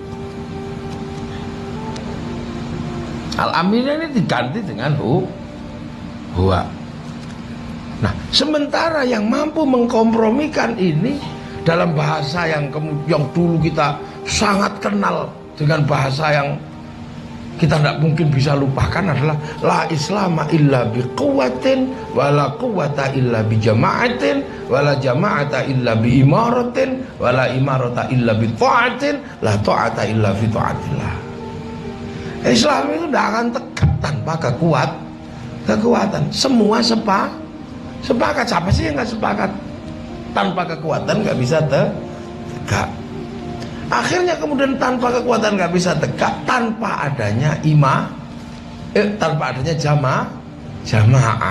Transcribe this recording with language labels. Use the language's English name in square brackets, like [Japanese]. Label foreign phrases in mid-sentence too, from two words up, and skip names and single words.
[Indonesian] Al-Amin ini diganti dengan hoak. Nah, sementara yang mampu mengkompromikan ini dalam bahasa yang dulu kita sangat kenal dengan bahasa yang kita tidak mungkin bisa lupakan adalah [Arabic] لا إسلام إلا بقوة ولا قوة إلا بجماعة ولا جماعة إلا بإمارة ولا إمارة إلا بطاعة لا طاعة إلا في طاعة الله. [Indonesian] Islam itu tidak akan tegak tanpa kekuatan. Semua sepakat. Siapa sih yang nggak sepakat? Tanpa kekuatan nggak bisa tegak. Akhirnya kemudian tanpa kekuatan nggak bisa tegak, tanpa adanya tanpa adanya jamaah.